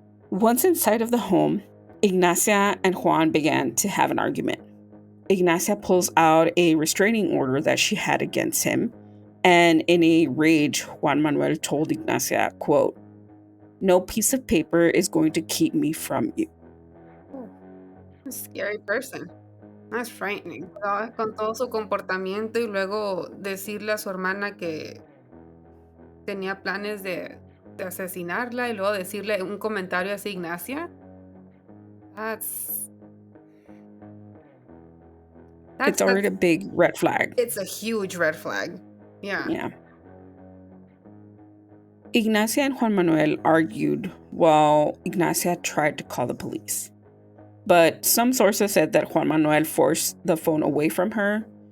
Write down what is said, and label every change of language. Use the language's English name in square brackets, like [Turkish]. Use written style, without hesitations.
[English] Once inside of the home, Ignacia and Juan began to have an argument. Ignacia pulls out a restraining order that she had against him. And in a rage, Juan Manuel told Ignacia, quote, "No piece of paper is going to keep me from you." Oh, a scary person. That's frightening. [Spanish] Con todo su comportamiento y luego decirle a su hermana que tenía planes de asesinarla y luego decirle un comentario así, Ignacia. [English] It's already a big red flag. It's a huge red flag. Yeah. Ignacia and Juan Manuel argued while Ignacia tried to call the police. But some sources said that Juan Manuel forced the phone away from her.